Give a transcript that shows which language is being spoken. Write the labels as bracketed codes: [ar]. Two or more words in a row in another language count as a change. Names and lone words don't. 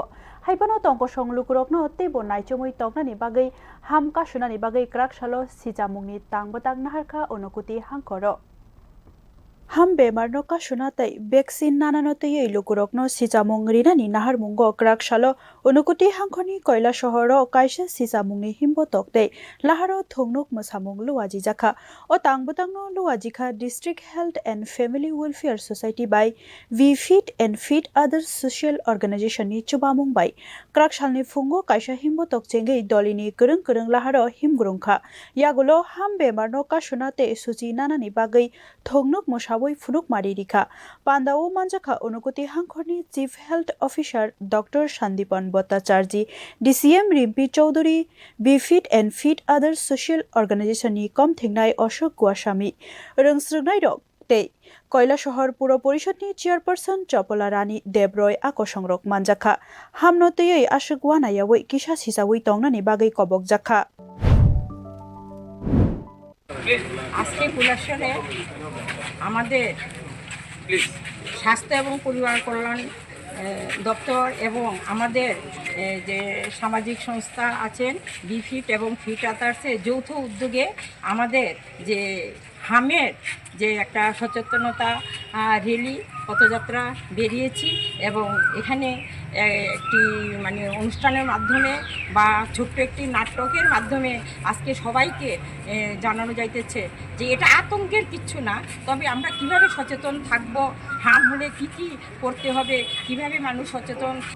[trp] haibano tongko songlugurokno tebo naichomui tongnani bagai ham kasunani bagai kraksalo sichamungni tangbwtang naharkha Unakoti Hangkhoro ham bemar no kasuna tai vaccine nanano tei lugurokno sichamung rinani naharmungo kraksalo Unakoti Hangkhorni koila shohoro kaisa sichamungni himbotok tei laharo thongnuk mosamung luwaji jakha o tangbwtangno luwajikha District Health and Family Welfare Society by We Feed and Feed Other Social Organization ni chubamung bai kraksalni fungo kaisa himbotok chengei dolini kurung laharo himgurungkha yagulo ham bemar no kasuna tei suci nanani bagai thongnuk mosaboi funuk mari rikha pandao manjakha Unakoti Hangkhorni [en] Chief Health Officer [trp] Dr. Sandipan Bhattacharji DCM Rimpi Chaudhary We Feed and Feed Other Social Organization ni komthengnai Ashok Gwasami rungsrungnai rok tei koila shohor puro porishod ni chairperson Chapala Rani Debroy akosongrok manjakha hamno tei ashok wanayawoi kisa sisawi tongnani bagai kobok jakha [bn] আজকে কুলাশনে আমাদের স্বাস্থ্য এবং পরিবার কল্যাণ দপ্তর এবং আমাদের যে সামাজিক সংস্থা আছেন বিফিট এবং ফিট আদার্সের যৌথ উদ্যোগে আমাদের যে হামের যে একটা সচেতনতা র্যালি পথযাত্রা বেরিয়েছি এবং এখানে একটি মানে অনুষ্ঠানের মাধ্যমে বা ছোট্ট একটি নাটকের মাধ্যমে আজকে সবাইকে জানানো যাইতেছে যে এটা আতঙ্কের কিচ্ছু না, তবে আমরা কিভাবে সচেতন থাকব, হাম হলে কি কি করতে হবে, কিভাবে মানুষ সচেতন।